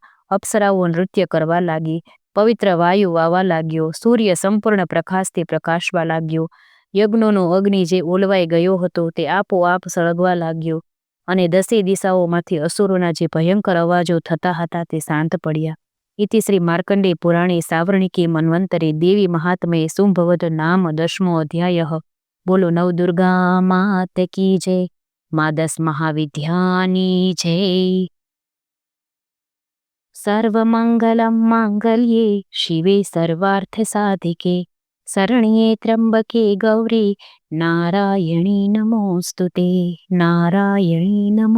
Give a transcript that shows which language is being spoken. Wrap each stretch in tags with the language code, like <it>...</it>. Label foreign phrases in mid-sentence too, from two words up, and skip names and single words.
<gu>અપ્સરાઓ નૃત્ય કરવા લાગી. પવિત્ર વાયુ વાવા લાગ્યો. સૂર્ય સંપૂર્ણ પ્રકાશથી પ્રકાશવા લાગ્યો. યજ્ઞોનો અગ્નિ જે ઓલવાઈ ગયો હતો તે આપોઆપ સળગવા લાગ્યો અને 10 દિશાઓમાંથી અસુરોના જે ભયંકર અવાજો થતા હતા તે શાંત પડ્યા.</gu> <sa>इति श्री मार्कंडेय पुराणे सावर्णिके मन्वन्तरे देवी महात्म्ये शुंभवध नाम 10मो अध्यायः।</sa> <hi>बोलो नवदुर्गा मात की जय, माँ 10 महाविद्यानी जय।</hi> <sa>सर्वमंगलं मांगल्ये शिवे सर्वार्थ साधिके, शरण्ये त्र्यंबके गौरी नारायणी नमोस्तुते, नारायणी नमोस्तुते।</sa>